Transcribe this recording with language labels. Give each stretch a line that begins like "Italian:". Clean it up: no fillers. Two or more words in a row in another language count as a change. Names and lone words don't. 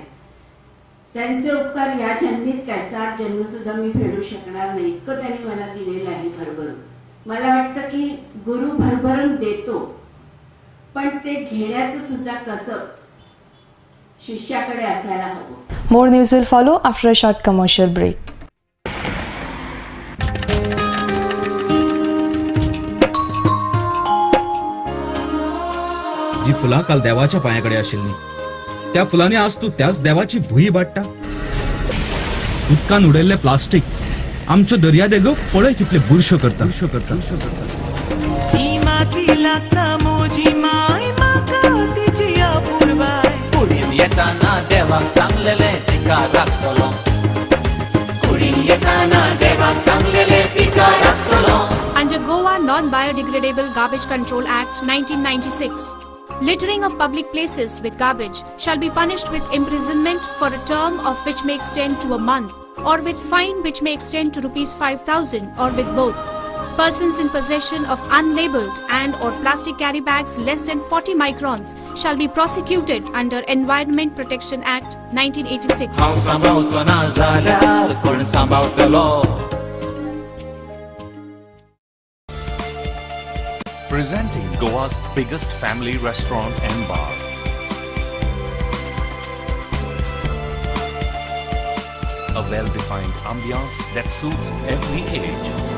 Marathi: त्यांचे उपकार या जन्मीच काय 7 जन्म सुद्धा मी फेडू शकणार नाही, इतकं त्यांनी मला दिलेलं आहे भरभरून. मला वाटतं की गुरु भरभरून देतो, पण ते घेण्याचं सुद्धा कसं शिष्याकडे असायला हवं.
English: More news will follow after a short commercial break.
Konkani: जी फुलां काल देवाच्या पायाकडे आशिल्ली त्या फुलांनी आज तू त्याच देवाची भुई वाडटा. उदकान उडयल्ले प्लास्टीक आमच्यो दर्या देगो पळय कितले बुरश्यो करता. कुडीन येताना देवाक सांगलेले तिका राखतलो. कुडीन येताना देवाक सांगलेले तिका राखतलो.
English: Under Goa Non-Biodegradable Garbage Control Act 1996, littering of public places with garbage shall be punished with imprisonment for a term of which may extend to a month, or with fine which may extend to ₹5,000, or with both. Persons in possession of unlabeled and or plastic carry bags less than 40 microns shall be prosecuted under Environment Protection Act 1986.
Konkani: हांव सांबाळचो ना जाल्यार कोण सांबाळटलो.
English: Presenting Goa's biggest family restaurant and bar. A well-defined ambiance that suits every age.